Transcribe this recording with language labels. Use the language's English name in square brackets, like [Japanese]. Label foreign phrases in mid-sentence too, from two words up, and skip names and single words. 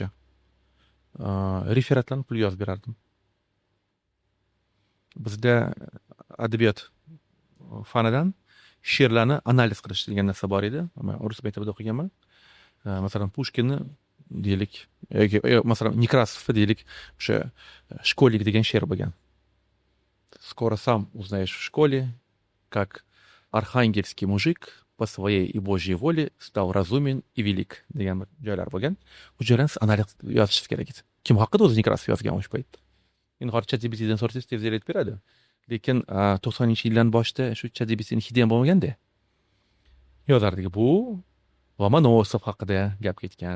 [Uzbek] Referatlarni pul yozib berardim. Bizda adabiyot fanidan she'rlarni analiz qilish degan narsa bor edi. Men rus maktabida o'qiganman. Masalan, Pushkinni deylik, masalan, Nekrasovni deylik, o'sha shkolnik degan she'r bo'lgan. [Russian] Скоро сам узнаешь в школе, как архангельский мужик по своей и Божьей воле стал разумен и велик [Uzbek] degan bir joylar bo'lgan. Bu joylarni analiz yozishingiz kerak edi. Kim haqida o'zi Nekrasov yozgan o'sha paytda. Endi hozir ChatGPTdan so'rasangiz tez aytib beradi. Lekin 90-yillar boshida shu ChatGPTning hidi ham bo'lmaganda. Yozardik bu Lomonosov haqida gap ketgan.